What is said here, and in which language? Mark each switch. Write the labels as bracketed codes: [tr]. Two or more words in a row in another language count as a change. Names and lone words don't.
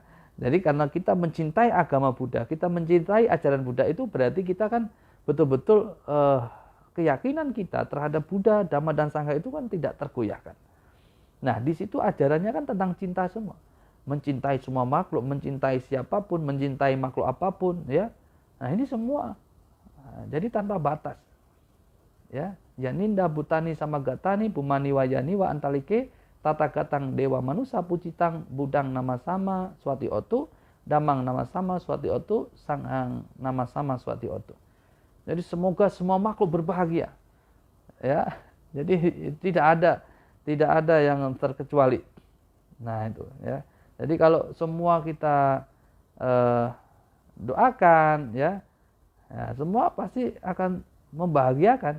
[id] Jadi karena kita mencintai agama Buddha, kita mencintai ajaran Buddha, itu berarti kita kan betul-betul keyakinan kita terhadap Buddha, Dhamma dan Sangha itu kan tidak tergoyahkan. Nah, di situ ajarannya kan tentang cinta semua. Mencintai semua makhluk, mencintai siapapun, mencintai makhluk apapun, ya. Nah, ini semua. Nah, jadi tanpa batas. Ya. [pi] Yaninda Butani Samagatani Bumani Wayani Wa Antalike Tata Gatang Dewa Manusa Pucitang Budang Nama Sama Swati Otu Damang Nama Sama Swati Otu Sanghang Nama Sama Swati Otu. [id] Jadi semoga semua makhluk berbahagia. Ya, jadi tidak ada yang terkecuali. Nah itu ya. Jadi kalau semua kita doakan ya, semua pasti akan membahagiakan.